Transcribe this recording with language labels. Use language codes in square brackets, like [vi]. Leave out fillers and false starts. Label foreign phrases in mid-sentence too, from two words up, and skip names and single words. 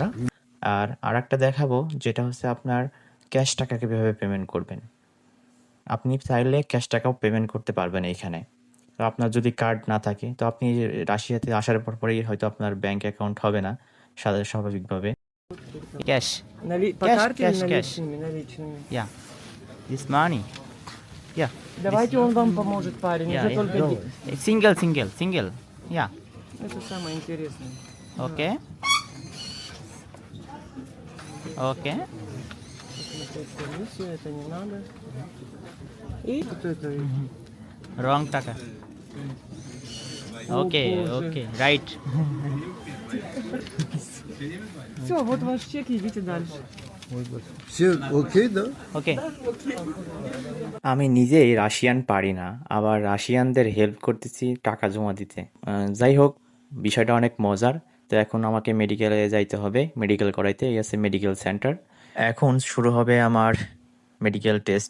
[bn] আর আরেকটা দেখাবো, যেটা হচ্ছে আপনার ক্যাশ টাকা কীভাবে পেমেন্ট করবেন। আপনি চাইলে ক্যাশ টাকাও পেমেন্ট করতে পারবেন এইখানে। তো আপনার যদি কার্ড না থাকে তো আপনি রাশিয়াতে আসার পরেই হয়তো আপনার [en] bank account [bn] হবে না স্বাভাবিকভাবে। ক্যাশ [ru] По [en] Cash, [ru] карте [en] cash, [ru] или [en] cash. [ru] наличными? Наличными. [en] yeah this money yeah [ru] Давайте он вам поможет, парень. Уже только [en] single yeah [ru] это самое интересное. [en] OK OK [ru] Посмотреть комиссию, это не надо. И вот это. [en] wrong taka OK [ru] Боже. [en] OK right [ru] Все, вот ваш чек, идите дальше. Все окей, да? [bn] ওকে আমি নিজেই রাশিয়ান পারি না, আবার রাশিয়ানদের হেল্প করতেছি টাকা জমা দিতে। যাই হোক, বিষয়টা অনেক মজার। তো এখন আমাকে মেডিকেলে যাইতে হবে, মেডিকেল করাইতে। এই আছে [en] medical center. [bn] এখন শুরু হবে আমার [en] medical test.